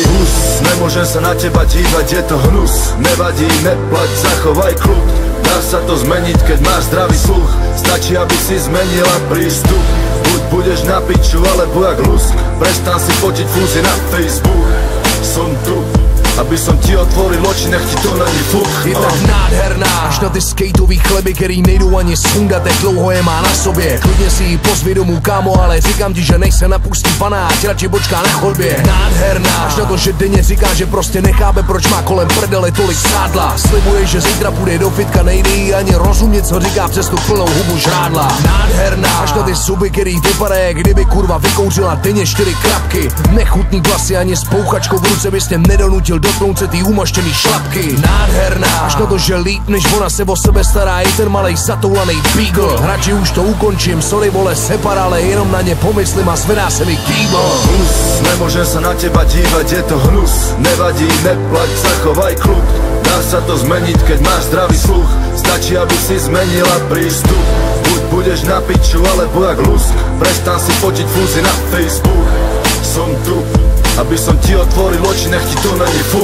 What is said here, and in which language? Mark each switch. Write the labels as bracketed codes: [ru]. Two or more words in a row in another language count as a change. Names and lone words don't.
[sk] Hus, nemôžem sa na teba dívať, je to hnus. Nevadí, neplať, zachovaj kľud. Dá sa to zmeniť, keď máš zdravý sluch. Stačí, aby si zmenila prístup. Buď budeš na piču, alebo jak lusk. Prestan si fotiť fúzy na Facebook. Som tu, aby som ti otvoril oči, nech ti to [cs] není fuk. Je tak nádherná, až na ty skateový chleby, který nejdou ani sundat, jak dlouho je má na sobě. Klidně si ji pozvi domů, kámo, ale říkám ti, že než se napustí panáč, radši počká na chodbě. Nádherná, až na to, že denně říká, že prostě nechápe, proč má kolem prdele tolik sádla. Slibuje, že zítra půjde do fitka, nejde jí ani rozumět, co říká přes tu plnou hubu žrádla. Nádherná, až na ty zuby, který vypadá, kdyby kurva vykouřila denně 4 krapky. Nechutný vlasy ani s pouchačkou v ruce bys tě nedonutil dotknout se tý umaštěný šlapky. Nádherná, až na to, že líp než ona se o sebe stará i ten malej zatoulanej beagle. Radši už to ukončím, sorry vole separ, ale jenom na ně pomyslím a zvedá se mi kýbl. [sk] Hnus, nemôžem sa na teba dívať, je to hnus. Nevadí, neplať, zachovaj kľud. Dá sa to zmeniť, keď máš zdravý sluch. stačí, aby si zmenila prístup. Buď budeš na piču, alebo jak lusk. Prestan si fotiť fúzy na Facebook. Som tu, aby som ti otvoril oči, nech ti to [cs] není fuk.